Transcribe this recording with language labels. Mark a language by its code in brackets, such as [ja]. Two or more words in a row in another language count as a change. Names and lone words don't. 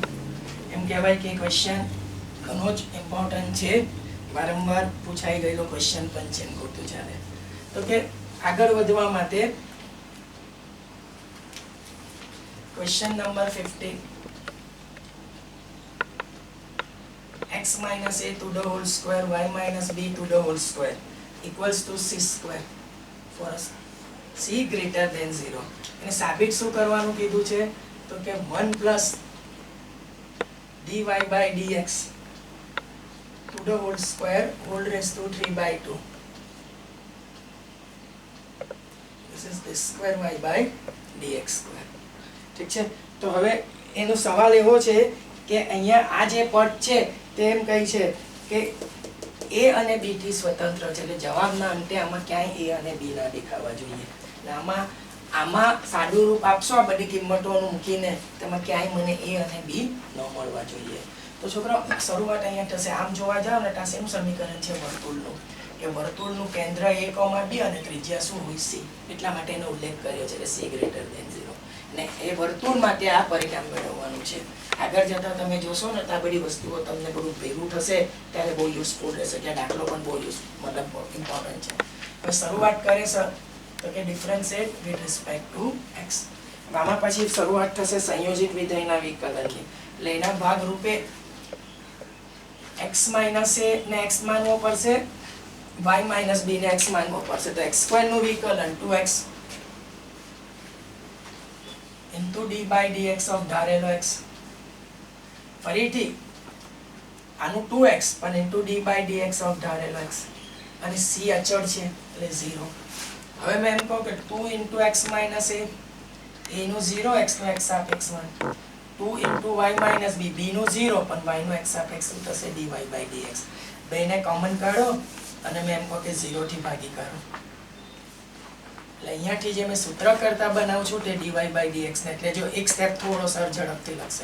[gu] એમ કહેવાય કે ક્વેશ્ચન ઘણો જ ઇમ્પોર્ટન્ટ છે, વારંવાર પૂછાઈ ગયેલો ક્વેશ્ચન પણ છે, ખોટું ચાલે. તો કે આગળ વધવા માટે ક્વેશ્ચન નંબર 50, [en] x minus a to the whole square y minus b to the whole square equals to c square for c greater than 0. [gu] એને સાબિત શું કરવાનું કીધું છે તો કે [en] 1 plus dy by dx to the whole square whole raised to 3 by 2. This is this square y by dx square. [gu] ઠીક છે. તો હવે એનો સવાલ એવો છે કે અહીંયા આ જે પદ છે તે એમ કહે છે કે a અને b થી સ્વતંત્ર છે, એટલે જવાબના અંતે આમાં ક્યાંય a અને b ના દેખાવા જોઈએ. આમાં સાદું રૂપ આપશો આ બધી કિંમતોનું મૂકીને તેમાં ક્યાંય મને a અને b ન મળવા જોઈએ. તો છોકરાઓ શરૂઆત અહીંયા થશે. આમ જોવા જાવ ને ત્યાં શેનું સમીકરણ છે વર્તુળનું, કે વર્તુળનું કેન્દ્ર a, b અને ત્રિજ્યા શું હોય c, એટલા માટે એનો ઉલ્લેખ કર્યો છે કે [en] c greater than 0. [gu] ને એ વર્તુળ માટે આ પરિણામ મેળવવાનું છે. આગળ જતા તમે જોશો ને તો આ બધી વસ્તુઓ તમને બધું ભેગું થશે ત્યારે બહુ યુઝફુલ રહેશે. કે દાખલો પણ બહુ મતલબ ઇમ્પોર્ટન્ટ છે. હવે શરૂઆત કરે છે તો કે [en] differentiate with respect to x. [gu] આમાં પછી શરૂઆત થશે સંયોજિત વિધેયના વિકલનની. એટલે એના ભાગ રૂપે [en] x minus a [gu] ને x માનવો પડશે, [en] y minus b [gu] ને x માનવો પડશે. તો x² નું વિકલન [en] 2x into d by dx of [gu] ધારેલો x, ફરીથી આનું 2x પણ [en] into d by dx of [gu] ધારેલો x, અને c અચળ છે એટલે 0. હવે મેં એમ કહું કે [en] 2 into x minus a, [gu] a નું 0, x નું x સાપેક્ષ 1, [en] 2 into y minus b, [gu] b નું 0 પણ y નું x સાપેક્ષ શું થશે [en] dy by dx. [gu] બેને કોમન કાઢો અને મેં એમ કહું કે 0 થી ભાગી કાઢો. એટલે અહીંયાથી જે મેં સૂત્ર કરતા બનાવું છું તે [en] dy by dx [gu] ને, એટલે જો એક સ્ટેપ થોડો સર ઝડપથી લખશે.